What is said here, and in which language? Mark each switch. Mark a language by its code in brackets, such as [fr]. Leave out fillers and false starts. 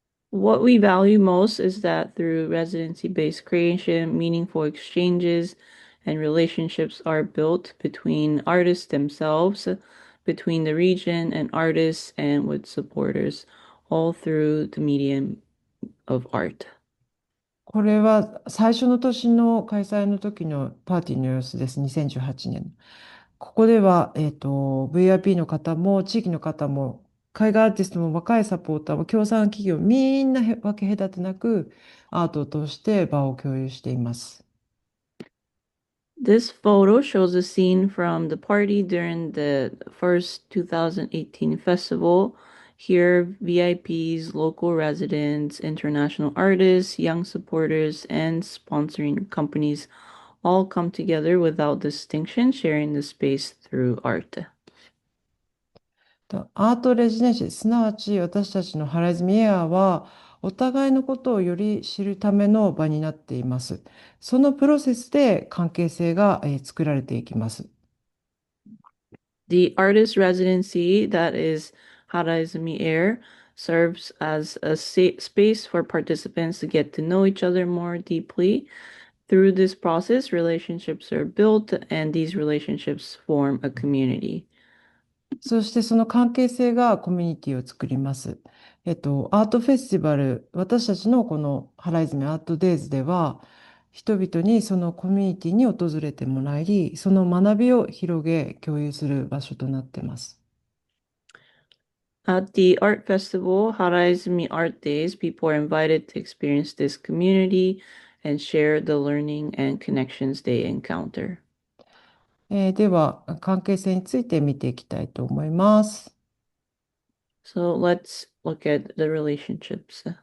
[en] What we value most is that through residency-based creation, meaningful exchanges and relationships are built between artists themselves, between the region and artists, and with supporters, all through the medium of art. [ja] これは最初の年の開催の時のパーティーの様子です。2018年。ここでは、VIP の方も地域の方も海外アーティストも若いサポーターも協賛企業みんな分け隔てなくアートを通して場を共有しています。 [en] This photo shows a scene from the party during the first 2018 festival. Here, VIPs, local residents, international artists, young supporters, and sponsoring companies all come together without distinction, sharing the space through art. [ja] アートレジデンシー、すなわち私たちのハライズミエアはお互いのことをより知るための場になっています。そのプロセスで関係性が作られていきます。 [en] The artist residency, that is Haraizumi Air, serves as a space for participants to get to know each other more deeply. Through this process, relationships are built, and these relationships form a community. [ja] そしてその関係性がコミュニティを作ります。アートフェスティバル、私たちのこのハライズミアートデイズでは、人々にそのコミュニティに訪れてもらい、その学びを広げ、共有する場所となっています。 [en] At the art festival, Haraizumi Art Days, people are invited to experience this community and share the learning and connections they encounter. [ja] では、関係性について見ていきたいと思います。 [en] So let's look at the relationships.